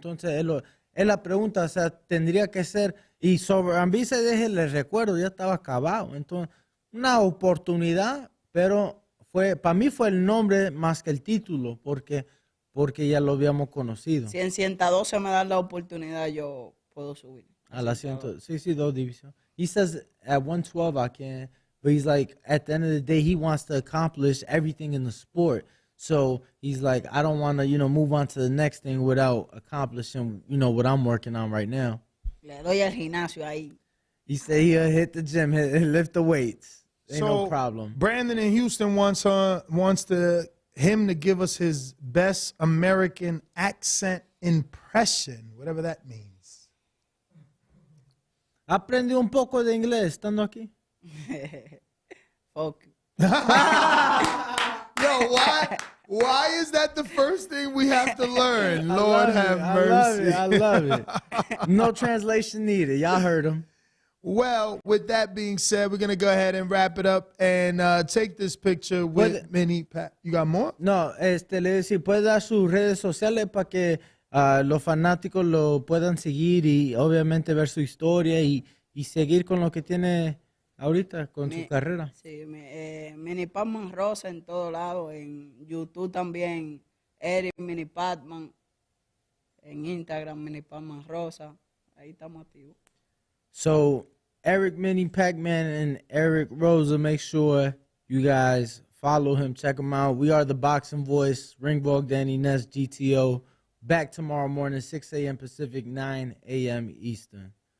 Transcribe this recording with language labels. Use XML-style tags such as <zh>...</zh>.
<es>Entonces, es la pregunta, o sea, tendría que ser, y Soranvisa, les recuerdo, ya estaba acabado. Entonces, una oportunidad, pero para mí fue el nombre más que el título, porque ya lo habíamos conocido. Si en 112 me dan la oportunidad, yo puedo subir. A la 100, sí, 2 divisiones.</es> <en>He says at 112 I can't, but he's like, at the end of the day, he wants to accomplish everything in the sport. So he's like, I don't want to, move on to the next thing without accomplishing, what I'm working on right now.</en> <es>Le doy al gimnasio ahí.</es> <en>He said he'll hit the gym, lift the weights. Ain't no problem. Brandon in Houston wants him to give us his best American accent impression, whatever that means.</en> <es>Aprendí un poco de inglés estando aquí.</es> <en>Fuck. Yo, why is that the first thing we have to learn? Lord have mercy. I love it. No translation needed. Y'all heard him. Well, with that being said, we're going to go ahead and wrap it up and take this picture with Mini Pat. You got more?</en> <es>No, le decía, puede dar sus redes sociales para que los fanáticos lo puedan seguir y obviamente ver su historia y seguir con lo que tiene ahorita con su carrera. Sí, Mini Patman Rosa en todo lado, en YouTube también, Eric Mini Patman, en Instagram Mini Patman Rosa, ahí estamos activos.</es> <en>So, Eric Mini Pac-Man and Eric Rosa, make sure you guys follow him, check him out. We are the Boxing Voice, Ringborg, Danny Ness, GTO. Back tomorrow morning, 6 a.m. Pacific, 9 a.m. Eastern.</en>